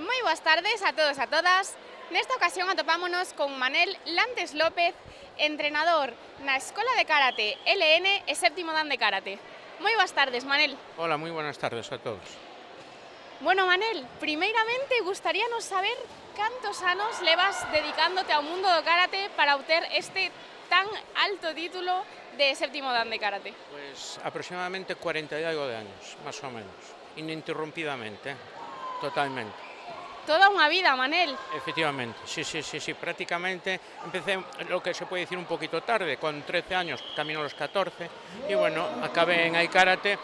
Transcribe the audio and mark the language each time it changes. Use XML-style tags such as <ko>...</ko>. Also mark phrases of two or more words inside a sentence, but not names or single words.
<gl>boas tardes a todos e a todas. Nesta ocasión atopámonos con Manel Lantes López, entrenador na Escola de Karate LN e séptimo dan de Karate. Moi boas tardes, Manel.</gl> <es>Hola, muy buenas tardes a todos.</es> <gl>Bueno, Manel, primeiramente gustaríanos saber cantos anos levas dedicándote ao mundo do karate para obter este tan alto título de séptimo dan de Karate.</gl> <es>Pues aproximadamente 40 y algo de años, más o menos, ininterrumpidamente, totalmente.</es> <gl>Toda unha vida, Manel.</gl> <es>Efectivamente, sí, prácticamente empecé lo que se puede decir un poquito tarde, con 13 años, camino a los 14, y bueno, acabé en Aikarate.</es>